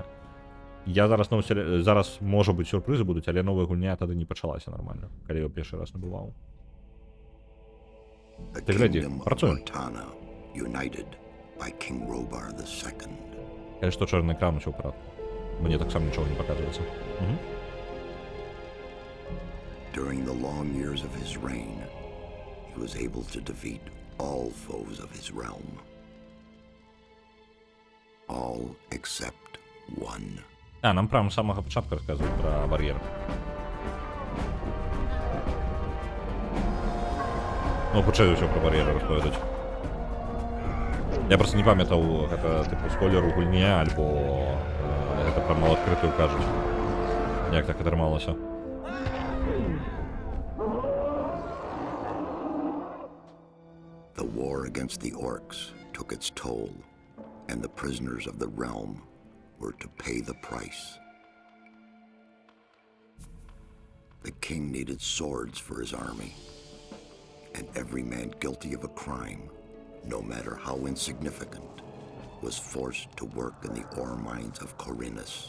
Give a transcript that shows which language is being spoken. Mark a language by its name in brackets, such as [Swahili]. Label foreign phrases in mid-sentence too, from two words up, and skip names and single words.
[Belarusian] Я зараз можа быць сюрпрызы будуць, але новая гульня тады не пачалася нармальна, калі я першы раз набываў. Ты глядзі, працуем. Калі што чорны экран усё ў парадку. Мне таксама нічога не паказваецца. [English] During the long years of his reign, he was able to defeat all foes of his realm. All except one. [Ukrainian] Нам прямо з самого початку розказують про бар'єр. Ну, почали все про бар'єр розповідати. Я просто не пам'ятав, [Belarusian] гэта типу спойлер у гульні, альбо гэта [Ukrainian] прямо відкритою кажуть. [Belarusian] Як так атрымалося. [English] The war against the orcs took its toll, and the prisoners of the realm were to pay the price. The king needed swords for his army, and every man guilty of a crime, no matter how insignificant, was forced to work in the ore mines of Khorinis.